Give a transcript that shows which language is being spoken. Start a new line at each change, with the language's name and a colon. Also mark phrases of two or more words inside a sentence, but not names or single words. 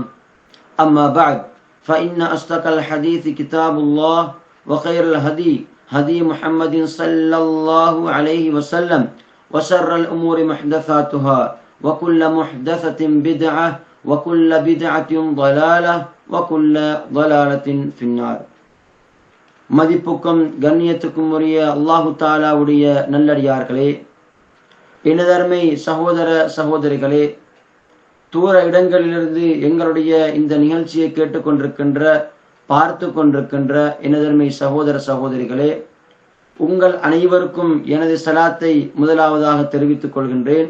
Arabic: أما بعد فإن أصدق الحديث كتاب الله وخير الهدي هدي محمد صلى الله عليه وسلم وشر الأمور محدثاتها وكل محدثة بدعة وكل بدعة ضلالة وكل ضلالة في النار.
Tamil: மதிப்புக்கும் கண்ணியத்துக்கும் உரிய
Arabic: الله تعالى
Tamil: நல்லடியார்களே, எனதருமை சகோதர சகோதரிகளே, தூர இடங்களிலிருந்து எங்களுடைய இந்த நிகழ்ச்சியை கேட்டுக்கொண்டிருக்கின்ற பார்த்து கொண்டிருக்கின்ற எனதருமை சகோதர சகோதரிகளே, உங்கள் அனைவருக்கும் எனது சலாத்தை முதலாவதாக தெரிவித்துக் கொள்கின்றேன்.